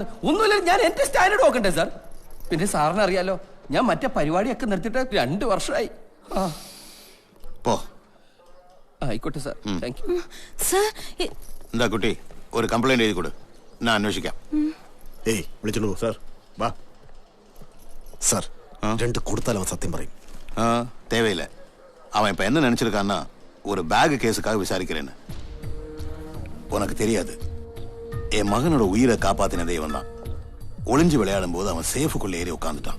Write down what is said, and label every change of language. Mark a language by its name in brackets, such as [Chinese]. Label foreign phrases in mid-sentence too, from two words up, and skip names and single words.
[Malayalam] ഒന്നുമില്ല, ഞാൻ എന്റെ സ്റ്റാൻഡേർഡ് നോക്കണ്ടേ സാർ? പിന്നെ സാറിന് അറിയാലോ, ഞാൻ മറ്റേ പരിപാടിയൊക്കെ നിർത്തിയിട്ട് 2 വർഷമായി. ആയിക്കോട്ടെ സാർ, [English] thank you. [Malayalam] എന്താ കുട്ടി, ഒരു കംപ്ലൈന്റ് എഴുതി കൊടു, ഞാൻ അന്വേഷിക്കാം. ഏയ് വിളിച്ചോളൂ സാർ. [Tamil] വാ சார், 2 கொடுத்தாலும் அவன் சத்தியம் പറയും. தேவையில்லை. அவன் இப்ப என்ன நினைச்சிருக்கான்னா, ஒரு பேக் கேஸுக்காக விசாரிக்கிறேன்னு. உனக்கு தெரியாது, என் மகனோட உயிரை காப்பாத்தினதே இவன் தான். ஒளிஞ்சு விளையாடும் போது அவன் சேஃபுக்குள்ள ஏறி உட்காந்துட்டான்.